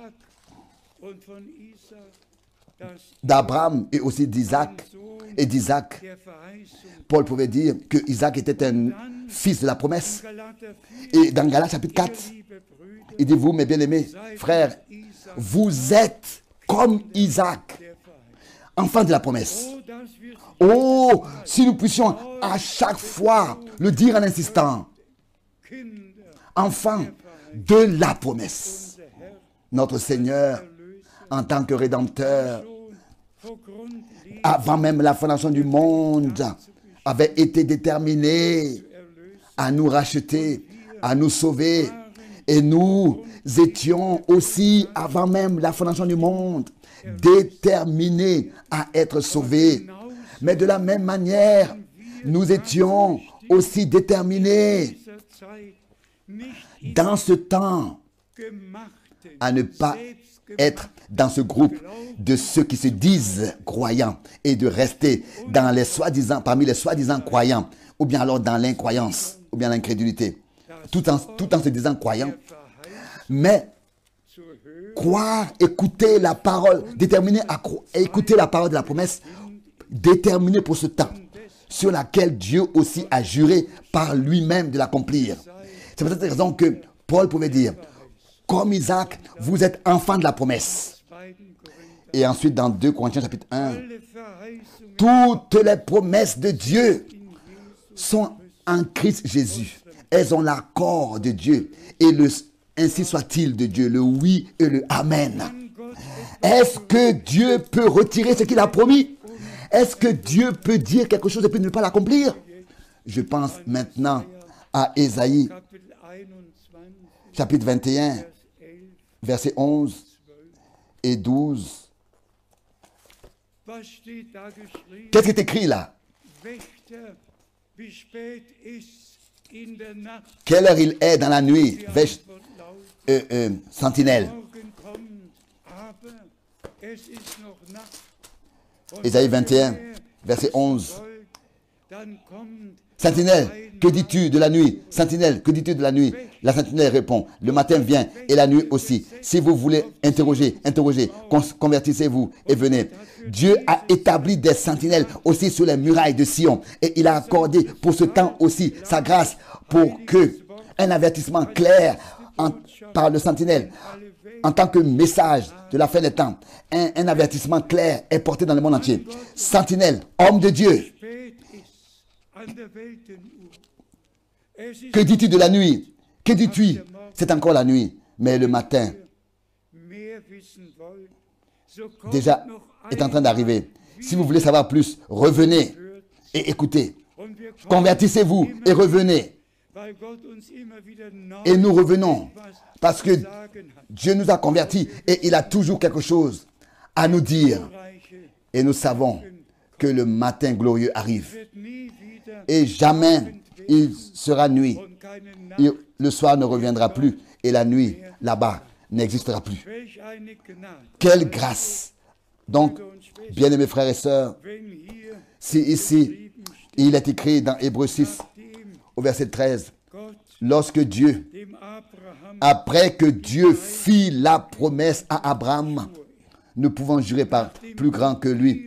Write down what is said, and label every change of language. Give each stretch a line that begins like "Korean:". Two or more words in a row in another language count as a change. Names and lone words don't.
French: D'Abraham et aussi d'Isaac. Et d'Isaac, Paul pouvait dire que Isaac était un fils de la promesse. Et dans Galates chapitre 4, il dit, vous mes bien-aimés frères, vous êtes comme Isaac, enfants de la promesse.
German: Oh, dass wir
French: Oh, si nous puissions à chaque fois le dire en insistant,
German: Kinder,
French: enfants de la promesse.
German: unser Herr,
French: Notre Seigneur,
German: Erlöser,
French: en tant que Rédempteur,
German: schon vor Grundlegung
French: avant même la fondation du monde, avait été déterminé à nous racheter, à nous sauver. Et nous étions aussi, avant même la fondation du monde, déterminés à être sauvés. Mais de la même manière, nous étions aussi déterminés
German: dieser Zeit nicht
French: dans ce temps
German: gemachten,
French: à ne pas être dans ce groupe de ceux qui se disent croyants et de rester dans les soi-disant, parmi les soi-disant croyants, ou bien alors dans l'incroyance, ou bien l'incrédulité, tout en se disant croyants, mais
German: zu hören,
French: croire, écouter la parole, déterminé à écouter la parole de la promesse, déterminé pour ce temps, sur laquelle Dieu aussi a juré par lui-même de l'accomplir. C'est pour cette raison que Paul pouvait dire, comme Isaac, vous êtes enfants de la promesse.
German: 2. Korinther,
French: Et ensuite, dans 2 Corinthiens chapitre 1,
German: alle Verheißungen
French: toutes les promesses de Dieu sont en Christ Jésus. Elles ont l'accord de Dieu. Et le ainsi soit-il de Dieu, le oui et le amen.
German: an Gott
French: Est-ce que Dieu peut retirer ce qu'il a promis? Est-ce que Dieu peut dire quelque chose et puis ne pas l'accomplir? Je pense maintenant à Ésaïe,
German: Kapitel 21,
French: chapitre 21,
German: Vers 11,
French: versets 11 et 12.
German: was steht da geschrieben?
French: Qu'est-ce qui est écrit là?
German: Wächter, wie spät ist in der Nacht,
French: Quelle heure il est dans la nuit?
German: die Antwort lautet,
French: Sentinelle.
German: Morgen kommt, aber es ist noch Nacht. Und
French: Ésaïe
German: wenn
French: 21,
German: er
French: verset 11.
German: folgt, dann kommt
French: Sentinelle, que dis-tu de la nuit? Sentinelle, que dis-tu de la nuit? La sentinelle répond, le matin vient et la nuit aussi. Si vous voulez interroger, convertissez-vous et venez. Dieu a établi des sentinelles aussi sur les murailles de Sion. Et il a accordé pour ce temps aussi sa grâce pour que un avertissement clair par le sentinelle, en tant que message de la fin des temps, un avertissement clair est porté dans le monde entier. Sentinelle, homme de Dieu,
German: spät ist an der Weltenuhr. Es ist
French: que dis-tu de la nuit? Que dis-tu? C'est encore la nuit, mais le matin
German: mehr wissen wollt, so kommt
French: déjà
German: noch
French: est en train
German: einmal
French: d'arriver. Si vous voulez savoir plus, revenez et écoutez.
German: und wir kommen
French: Convertissez-vous
German: immer
French: et revenez.
German: weil Gott uns immer wieder neu
French: Et nous revenons
German: etwas
French: parce que
German: zu sagen hat.
French: Dieu nous a convertis et il a toujours quelque chose à nous dire.
German: Reiche
French: Et nous savons que le matin glorieux arrive.
German: wird nie wieder
French: Et jamais il sera nuit.
German: und keine Nacht.
French: Et le soir ne reviendra plus et la nuit là-bas n'existera plus.
German: Welch eine Gnade.
French: Quelle grâce! Donc, bien-aimés frères et sœurs,
German: Wenn hier
French: si ici il est écrit dans Hébreux 6
German: dem
French: au verset 13,
German: Gott
French: lorsque Dieu,
German: dem Abraham
French: après que Dieu fit la promesse à Abraham, nous pouvons jurer par plus grand que lui.